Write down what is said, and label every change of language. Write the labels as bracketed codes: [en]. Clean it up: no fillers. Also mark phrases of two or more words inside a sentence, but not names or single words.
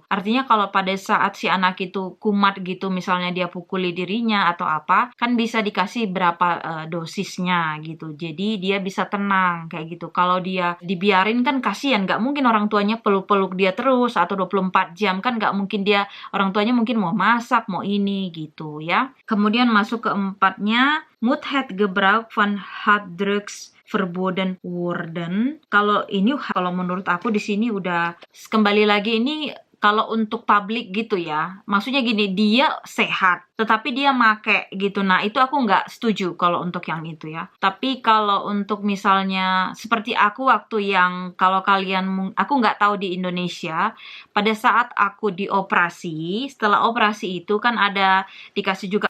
[id] Artinya kalau pada saat si anak itu kumat gitu, misalnya dia pukuli dirinya atau apa, kan bisa dikasih berapa dosisnya gitu. Jadi dia bisa tenang kayak gitu. Kalau dia dibiarin kan kasihan, nggak mungkin orang tuanya peluk-peluk dia terus atau 24 jam kan nggak mungkin dia, orang tuanya mungkin mau masak, mau ini gitu ya. Kemudian masuk ke 4-nya, [nl] moet het gebruik van [en] hard drugs [nl] verboden worden. [id] Kalau menurut aku di sini udah kembali lagi ini kalau untuk publik gitu ya, maksudnya gini, dia sehat, tetapi dia make gitu. Nah, itu aku nggak setuju kalau untuk yang itu ya. Tapi kalau untuk misalnya seperti aku waktu yang, kalau kalian, aku nggak tahu di Indonesia, pada saat aku dioperasi, setelah operasi itu kan ada dikasih juga